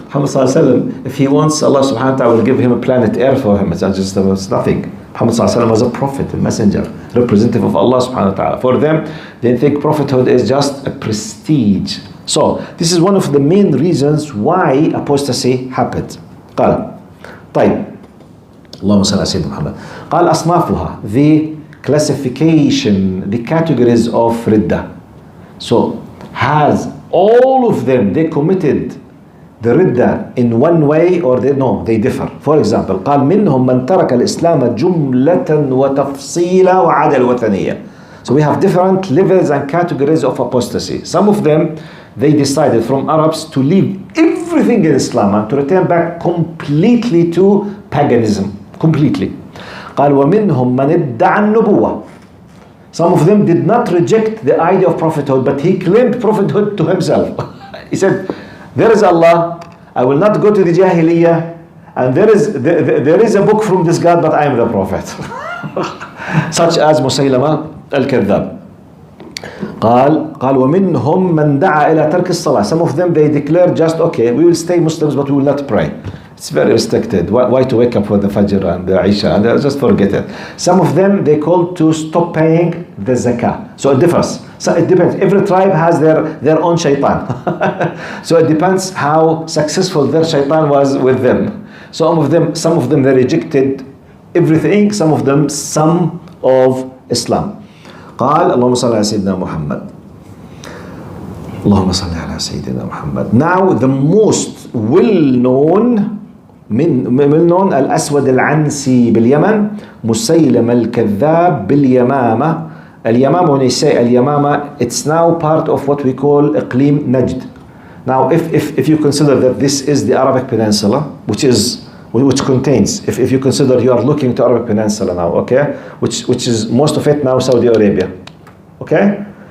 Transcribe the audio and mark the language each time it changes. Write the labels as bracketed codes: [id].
[en] Muhammad, if he wants, Allah subhanahu wa ta'ala will give him a planet Earth for him. It's nothing. Muhammad was a prophet, a messenger, representative of Allah subhanahu wa ta'ala. For them, they think prophethood is just a prestige. So, this is one of the main reasons why apostasy happened. [ar] قال طيب اللهم صل على سيدنا محمد قال أصنافها, [en] the classification, the categories of ridda. So has all of them, they committed the ridda in one way or they differ. For example [ar] قال منهم من ترك الإسلام جملة وتفصيلا وعاد الوثنية. [en] So we have different levels and categories of apostasy. Some of them, they decided from Arabs to leave everything in Islam and to return back completely to paganism, completely. [ar] قال ومنهم من ادعى النبوة. [en] Some of them did not reject the idea of prophethood, but he claimed prophethood to himself. He said, there is Allah, I will not go to the Jahiliyyah, and there is a book from this God, but I am the prophet. Such as Musaylama al-Kadhab. [ar] قال ومنهم من دعا إلى ترك الصلاة. [en] Some of them, they declare just, okay, we will stay Muslims, but we will not pray. It's very restricted. Why to wake up for the Fajr and the Isha? And just forget it. Some of them, they call to stop paying the Zakah. So it differs. So it depends. Every tribe has their own shaitan. So it depends how successful their shaitan was with them. Some of them, they rejected everything. Some of them, some of Islam. [ar] قال اللهم صل على سيدنا محمد. اللهم صل على سيدنا محمد. [en] Now the most well-known [ar] الأسود العنسي باليمن, مسيلم الكذاب باليمامة. [en] اليمامة, when you say اليمامة, it's now part of what we call إقليم نجد. Now if you consider that this is the Arabic Peninsula, which contains, if you consider you are looking to Arabic Peninsula now, okay, which is most of it now Saudi Arabia, okay.